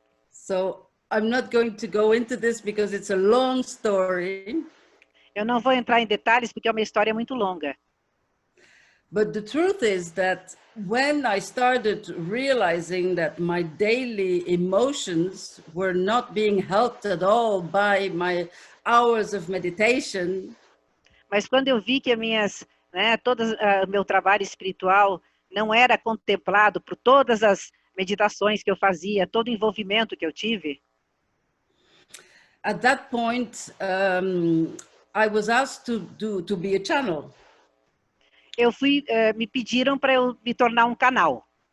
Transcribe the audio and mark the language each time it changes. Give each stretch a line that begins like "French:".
English: So I'm not going to go into this because it's a long story.
Portuguese: Eu não vou entrar em detalhes porque é uma história muito longa.
English: But the truth is that when I started realizing that my daily emotions were not being helped at all by my hours of meditation.
Portuguese: Mas quando eu vi que todo o meu trabalho espiritual não era contemplado por todas as meditações que eu fazia, todo o envolvimento que eu tive.
English: At that point, I was asked to be a channel.
Portuguese: Me pediram para eu me tornar um canal.